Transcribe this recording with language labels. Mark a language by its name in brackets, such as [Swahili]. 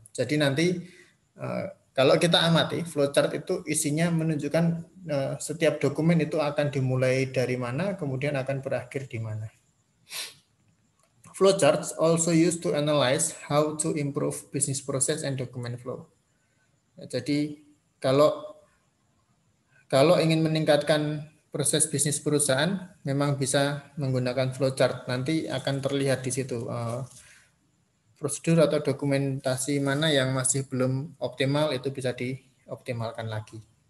[Indonesian] Jadi nanti kalau kita amati flowchart itu isinya menunjukkan setiap dokumen itu akan dimulai dari mana, kemudian akan berakhir di mana. [English] Flowcharts also used to analyze how to improve business process and document flow. [Indonesian] Jadi kalau ingin meningkatkan proses bisnis perusahaan, memang bisa menggunakan flowchart. Nanti akan terlihat di situ prosedur atau dokumentasi mana yang masih belum optimal, itu bisa dioptimalkan lagi.